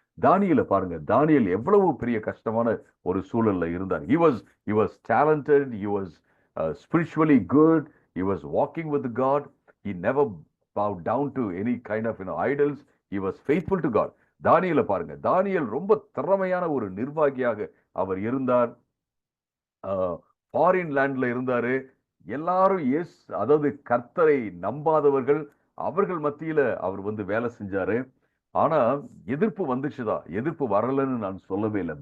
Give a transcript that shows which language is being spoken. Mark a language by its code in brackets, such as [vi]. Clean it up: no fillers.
[ta] தானியேலை பாருங்க, தானியேல் எவ்வளவு பெரிய கஷ்டமான ஒரு சூழல்ல இருந்தார். [en] he was talented, he was spiritually good, he was walking with God, he never bowed down to any kind of idols, he was faithful to God. [ta] தானியேலை பாருங்க, தானியேல் ரொம்ப திறமையான ஒரு நிர்வாகியாக அவர் இருந்தார். ஃபாரின் லேண்ட்ல இருந்தாரு, எல்லாரும் அதாவது கர்த்தரை நம்பாதவர்கள், அவர்கள் மத்தியில அவர் வேலை செஞ்சாரு. ஆனா எதிர்ப்பு வந்துச்சுதான். எதிர்ப்பு வரலன்னு நான் சொல்லவே இல்லை.